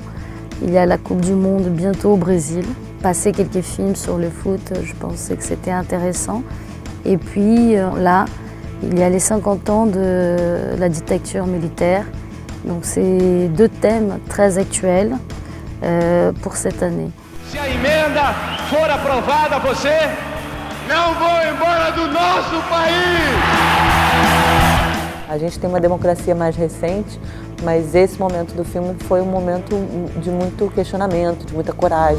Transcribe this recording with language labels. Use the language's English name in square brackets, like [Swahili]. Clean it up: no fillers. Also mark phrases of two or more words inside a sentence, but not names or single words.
[French] Il y a la Coupe du Monde bientôt au Brésil. Passer quelques films sur le foot, je pensais que c'était intéressant. Et puis là, il y a les 50 ans de la dictature militaire. Donc c'est deux thèmes très actuels pour cette année. [Portuguese] Se a emenda for aprovada, você não vou embora do nosso país! A gente tem uma democracia mais recente, mas esse momento do filme foi um momento de muito questionamento, de muita coragem.